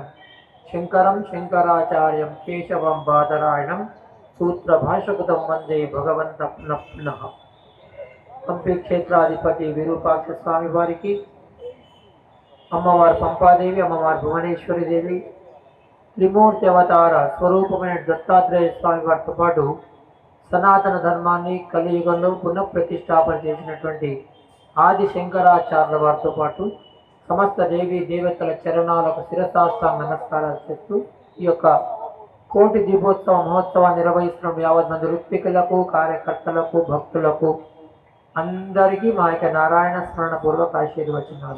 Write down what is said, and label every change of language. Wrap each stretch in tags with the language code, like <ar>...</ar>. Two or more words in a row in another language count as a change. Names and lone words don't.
<sa>शङ्करं शङ्कराचार्यं केशवं बादरायणं सूत्रभाष्यकृतं वन्दे भगवन्तं पुनः पुनः।</sa> <te>హంపీ క్షేత్రాధిపతి విరూపాక్ష స్వామి వారికి, అమ్మవారు పంపాదేవి, అమ్మవారు భువనేశ్వరి దేవి, త్రిమూర్తి అవతార स्वरूपమైన దత్తాత్రేయ స్వామి వారితో పాటు సనాతన ధర్మాన్ని కలియుగంలో పునఃప్రతిష్టాపన చేసినటువంటి ఆది శంకరాచార్యుల వారితో పాటు సమస్త దేవీ దేవతల చరణాలకు శిరసాష్టాంగ నమస్కారాలు చేస్తూ ఈ యొక్క కోటి దీపోత్సవ మహోత్సవాన్ని నిర్వహిస్తున్న యావత్ మంది ఋత్వికులకు, కార్యకర్తలకు, భక్తులకు అందరికీ మా యొక్క నారాయణ స్మరణ పూర్వక ఆశీర్వచనాలు.</te>